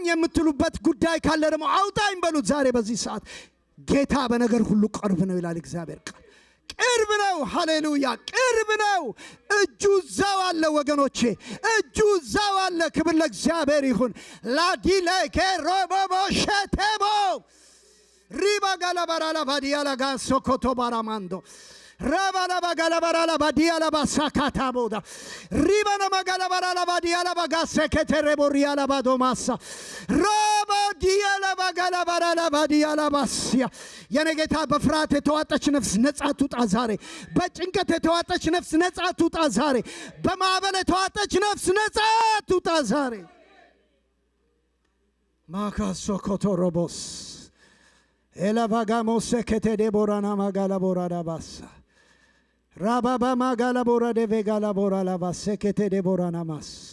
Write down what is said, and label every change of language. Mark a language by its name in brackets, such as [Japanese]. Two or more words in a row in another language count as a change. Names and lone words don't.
[Amharic] የምትሉበት ጉዳይ ካለ ደግሞ አውጣኝ በሉት። ዛሬ በዚህ ሰዓት ጌታ በነገር ሁሉ ቅርብ ነው ይላል እግዚአብሔር ቃል። ቅርብ ነው። ሃሌሉያ፣ ቅርብ ነው። እጁ እዛው አለ ወገኖቼ፣ እጁ እዛው አለ። ክብር ለእግዚአብሔር ይሁን። ላዲለከ ሮቦቦ ሸቴቦ ሪባ ጋላባራላ ባዲያላ ጋሶ ኮቶ ባራማንዶ Rabala bagala barala badiala basakata boda. Ribana magala barala badiala bagase ketereboriala badomasa. Raba diala bagala barala badiala basia. የኔ ጌታ በፍርሃት የተዋጠች ነፍስ ነጻ ትውጣ ዛሬ። በጭንቀት የተዋጠች ነፍስ ነጻ ትውጣ ዛሬ። በማዕበል የተዋጠች ነፍስ ነጻ ትውጣ ዛሬ። ማካሶ ኮቶሮቦስ ኤላቫጋሞስ ከተዴቦራና ማጋላ ቦራዳ ባሳ ራባባ ማጋላ ቦራ ደቬጋላ ቦራ ላባስ ከተዴቦራና ማስ።